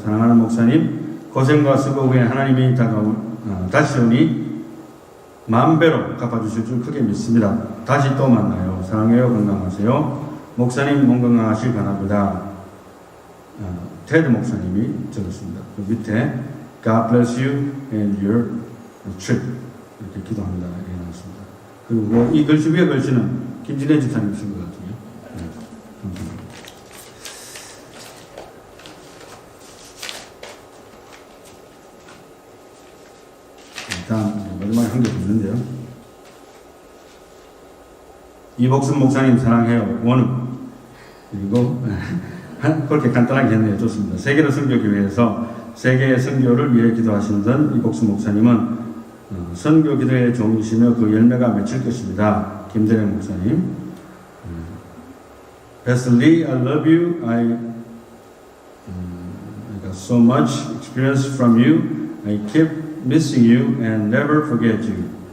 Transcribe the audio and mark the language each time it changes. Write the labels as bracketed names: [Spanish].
[Korean] 사랑하는 목사님, 고생과 수고 후에 하나님이 다시 오니 만배로 갚아주실 줄 크게 믿습니다. 다시 또 만나요. 사랑해요. 건강하세요. 목사님 몸 건강하실 바랍니다. 테드 목사님이 적었습니다. 그 밑에 [English] God bless you and your trip [Korean] 이렇게 기도합니다. 이렇게 나왔습니다. 그리고 이 글씨 위에 글씨는 김진애 집사님 쓴 것 같아요. 네, 감사합니다. 다음 마지막에 한 개 더 있는데요. 이복순 목사님 사랑해요. 원음. 그리고 그렇게 간단하게 했네요. 좋습니다. 세계로 선교교회에서 세계의 선교를 위해 기도하시는 이복순 목사님은 선교 기도의 종이시며 그 열매가 맺힐 것입니다. 김대래 목사님. [English] Pastor Lee, I love you. I got so much experience from you. I keep missing you and never forget you.